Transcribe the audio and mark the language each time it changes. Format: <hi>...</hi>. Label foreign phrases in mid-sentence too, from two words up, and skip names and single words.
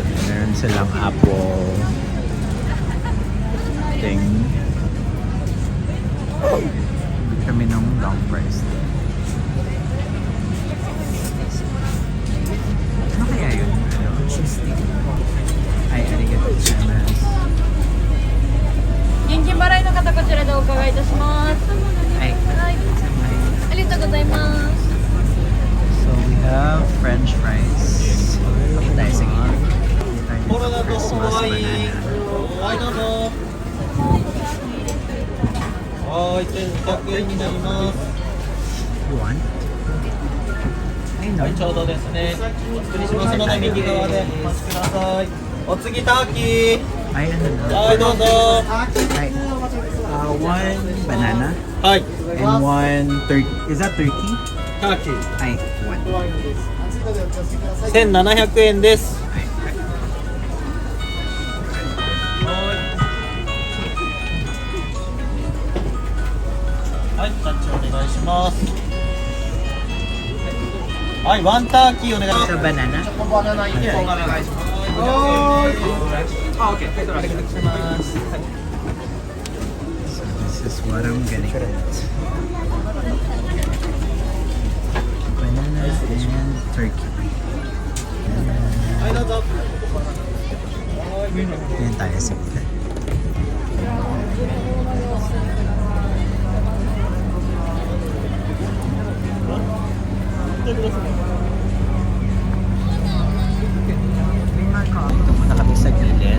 <tl>Meron silang</tl> <en>apple thing.</en> <tl>Bili kami ng</tl> <en>long fries.</en> <tl>Ano kaya yun?</tl> <en>Cheese stick. Ay,</en> <ja>ありがとうございます. 元気払いの方こちらでお伺いいたします。 Ay, はい。ありがとうございます。</ja> <en>so we have French fries.</en> <tl>Tayo sige.</tl> <en>Christmas banana.</en> <ja>はいどうぞはい100円になります</ja> <en>You want? I know.</en> <ja>はいちょうどですねお作りしますので右側でお待ちくださいお次ターキー</ja> <tl>Ay, ano na?</tl> <ja>はいどうぞ Ay,</ja> <en>one banana</en> <ja>はい</ja> <en>and one turkey. Is that turkey?</en> <ja>ターキー</ja> <en>Ay, one.</en> <ja>1700円です Ay, ay. はいタッチお願いしますはい</ja> <en>one turkey</en> <ja>お願いします</ja> <tl>Sa banana?</tl> <ja>バナナ1本お願いしますあ、OK ありがとうございます</ja> <en>So this is what I'm gonna get. Banana and turkey.</en> <ja>はいどうぞ</ja> <tl>Yan tayo sa gilid. Ito muna kami sa gilid.</tl>